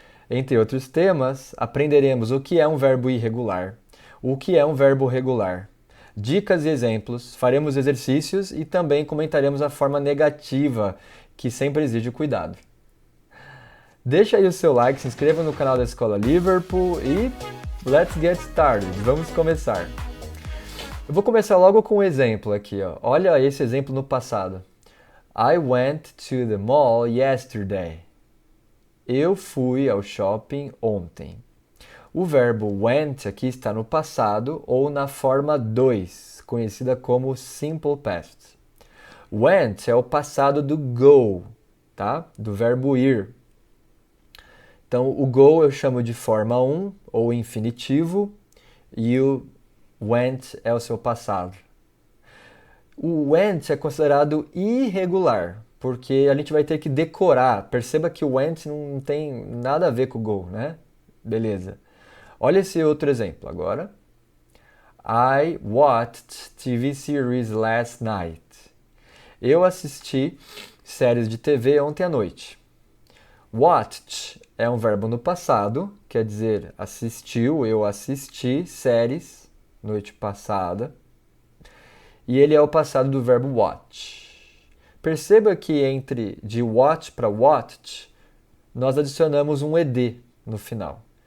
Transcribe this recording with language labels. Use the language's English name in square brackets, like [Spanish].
[Portuguese] Entre outros temas, aprenderemos o que é um verbo irregular, o que é um verbo regular, dicas e exemplos, faremos exercícios e também comentaremos a forma negativa, que sempre exige cuidado. Deixa aí o seu like, se inscreva no canal da Escola Liverpool e [English] let's get started, [Portuguese] vamos começar. Eu vou começar logo com um exemplo aqui, ó. Olha esse exemplo no passado. [English] I went to the mall yesterday. [Portuguese] Eu fui ao shopping ontem. O verbo went aqui está no passado ou na forma 2, conhecida como simple past. Went é o passado do go, tá? Do verbo ir. Então, o go eu chamo de forma 1 ou infinitivo e o went é o seu passado. O went é considerado irregular, porque a gente vai ter que decorar. Perceba que o went não tem nada a ver com o go, né? Beleza. Olha esse outro exemplo agora. [English] I watched TV series last night. [Portuguese] Eu assisti séries de TV ontem à noite. Watched é um verbo no passado, quer dizer assistiu, eu assisti séries noite passada. E ele é o passado do verbo watch. Perceba que entre de watch para watched, nós adicionamos um ed no final.